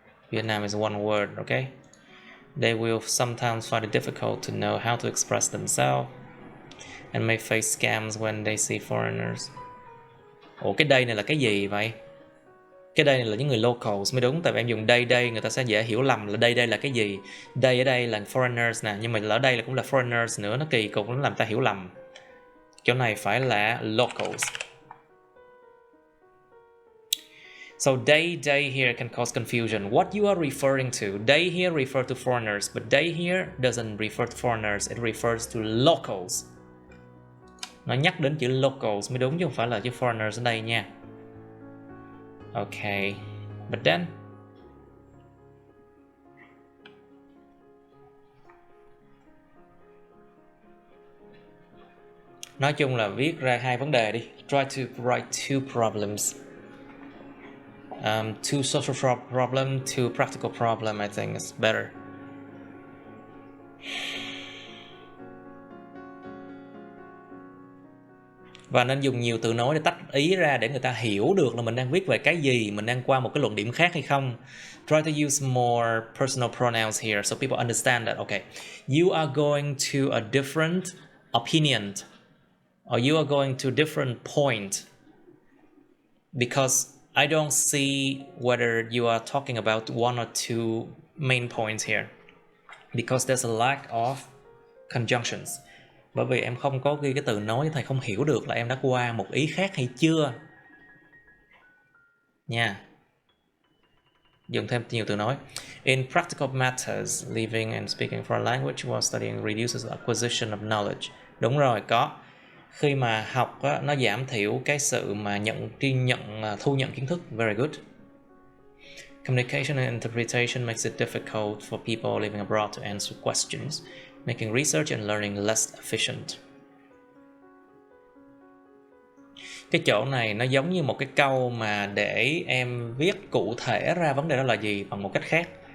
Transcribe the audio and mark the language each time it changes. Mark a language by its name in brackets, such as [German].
[English] Vietnam is one word, okay? They will sometimes find it difficult to know how to express themselves and may face scams when they see foreigners. [Vietnamese] Ủa cái đây này là cái gì vậy? Cái đây này là những người locals mới đúng. Tại vì em dùng đây người ta sẽ dễ hiểu lầm là đây là cái gì. Đây ở đây là foreigners nè. Nhưng mà ở đây là cũng là foreigners nữa. Nó kỳ cục, nó làm ta hiểu lầm. Chỗ này phải là locals. [English] So day here can cause confusion. What you are referring to? Day here refer to foreigners, but day here doesn't refer to foreigners. It refers to locals. [Vietnamese] Nó nhắc đến chữ locals mới đúng chứ không phải là chữ foreigners ở đây nha. [English] Okay, but then [Vietnamese] nói chung là viết ra hai vấn đề đi. [English] Try to write two problems. Two social problem, two practical problem. I think it's better. [Vietnamese] Và nên dùng nhiều từ nối để tách ý ra để người ta hiểu được là mình đang viết về cái gì, mình đang qua một cái luận điểm khác hay không. [English] Try to use more personal pronouns here so people understand that, okay, you are going to a different opinion or you are going to a different point because I don't see whether you are talking about one or two main points here because there's a lack of conjunctions. [Vietnamese] Bởi vì em không có ghi cái từ nối, thầy không hiểu được là em đã qua một ý khác hay chưa. Nha. Dùng thêm nhiều từ nối. [English] In practical matters, living and speaking foreign language while studying reduces acquisition of knowledge. [Vietnamese] Đúng rồi, có. Khi mà học á, nó giảm thiểu cái sự mà thu nhận kiến thức. [English] Very good. Communication and interpretation makes it difficult for people living abroad to answer questions, making research and learning less efficient. [Vietnamese] Cái chỗ này nó giống như một cái câu mà để em viết cụ thể ra vấn đề đó là gì bằng một cách khác.